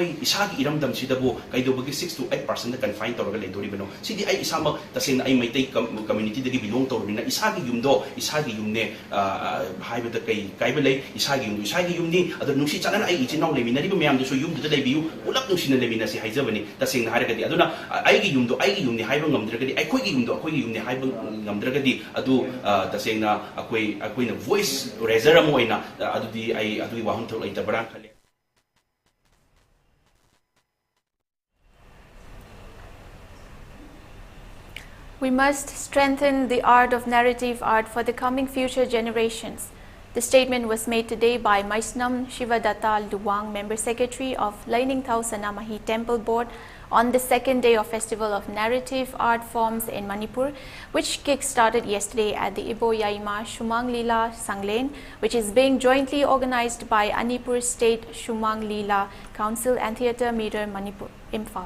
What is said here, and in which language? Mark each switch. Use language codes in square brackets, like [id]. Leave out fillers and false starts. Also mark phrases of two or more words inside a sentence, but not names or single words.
[mni] ꯏꯁꯥꯒꯤ ꯏꯔꯝꯗꯝꯁꯤꯗꯕꯨ ꯀꯩꯗꯧꯕꯒꯤ 6 to 8% ꯀꯟꯐꯥꯏꯟ ꯇꯧꯔꯒ ꯂꯩꯗꯣꯔꯤꯕꯅꯣ ꯁꯤꯗꯤ ꯑꯩ ꯏꯁꯥꯃꯛ ꯇꯁꯦꯡꯅ ꯑꯩ ꯃꯩꯇꯩ ꯀꯝꯃ꯭ꯌꯨꯅꯤꯇꯤꯗꯒꯤ ꯕꯤꯂꯣꯡ ꯇꯧꯔꯕꯅꯤꯅ ꯏꯁꯥꯒꯤ ꯌꯨꯝꯗꯣ ꯏꯁꯥꯒꯤ ꯌꯨꯝꯅꯦ ꯍꯥꯏꯕꯗ ꯀꯩ ꯀꯥꯏꯕ ꯂꯩ ꯏꯁꯥꯒꯤ ꯌꯨꯝꯗꯣ ꯏꯁꯥꯒꯤ ꯌꯨꯝꯅꯤ ꯑꯗꯨ ꯅꯨꯡꯁꯤ ꯆꯥꯟꯅꯅ ꯑꯩ ꯏꯆꯤꯟ ꯏꯅꯥꯎ ꯂꯩꯃꯤꯟꯅꯔꯤꯕ ꯃꯌꯥꯝꯗꯨꯁꯨ ꯌꯨꯝꯗꯨꯗ ꯂꯩꯕꯤꯌꯨ ꯄꯨꯂꯞ ꯅꯨꯡꯁꯤꯅ ꯂꯩꯃꯤꯟꯅꯁꯤ ꯍꯥꯏꯖꯕꯅꯤ ꯇꯁꯦꯡꯅ ꯍꯥꯏꯔꯒꯗꯤ ꯑꯗꯨꯅ ꯑꯩꯒꯤ ꯌꯨꯝꯗꯣ ꯑꯩꯒꯤ ꯌꯨꯝꯅꯤ ꯍꯥꯏꯕ ꯉꯝꯗ꯭ꯔꯒꯗꯤ ꯑꯩꯈꯣꯏꯒꯤ ꯌꯨꯝꯗꯣ ꯑꯩꯈꯣꯏꯒꯤ ꯌꯨꯝꯅꯤ ꯍꯥꯏꯕ ꯉꯝꯗ꯭ꯔꯒꯗꯤ ꯑꯗꯨ ꯇꯁꯦꯡꯅ ꯑꯩꯈꯣꯏꯅ [en] voice raiser [mni] ꯑꯃ ꯑꯣꯏꯅ ꯑꯗꯨꯗꯤ ꯑꯩ ꯑꯗꯨꯒꯤ ꯋꯥꯍꯟꯊꯣꯛ ꯂꯩꯇꯕ꯭ꯔꯥ ꯈꯜꯂꯤ [en] We must strengthen the art of narrative art for the coming future generations. The statement was made today by Maisnam Shivadatta Luwang, Member Secretary of Lainingthau Sanamahi Temple Board, on the second day of Festival of Narrative Art Forms in Manipur, which kick-started yesterday at the Ibo Yaima Shumang Lila Sanglen, which is being jointly organized by Manipur State Shumang Lila Council and Theatre Meter Manipur, Imphal.